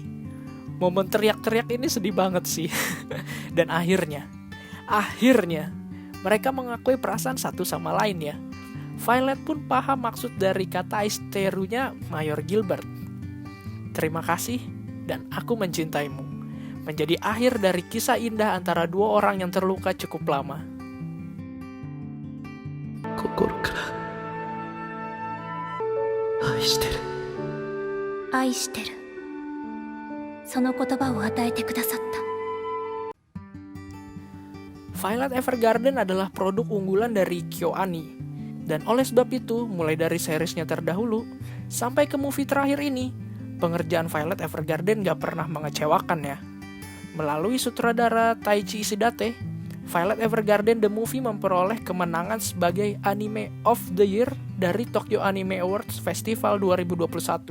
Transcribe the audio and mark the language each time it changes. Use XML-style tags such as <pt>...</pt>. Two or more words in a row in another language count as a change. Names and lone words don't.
<id>Momen teriak-teriak ini sedih banget sih. Dan akhirnya mereka mengakui perasaan satu sama lain ya. Violet pun paham maksud dari kata aisterunya Mayor Gilbert. Terima kasih dan aku mencintaimu. Menjadi akhir dari kisah indah antara dua orang yang terluka cukup lama.</id> <ja>心から愛してる。愛してる。その言葉を与えてくださった。</ja> <id>Violet Evergarden adalah produk unggulan dari KyoAni. Dan oleh sebab itu, mulai dari seriesnya terdahulu sampai ke movie terakhir ini, pengerjaan Violet Evergarden gak pernah mengecewakan ya. Melalui sutradara Taichi Ishidate, Violet Evergarden The Movie memperoleh kemenangan sebagai Anime of the Year dari Tokyo Anime Awards Festival 2021.</id>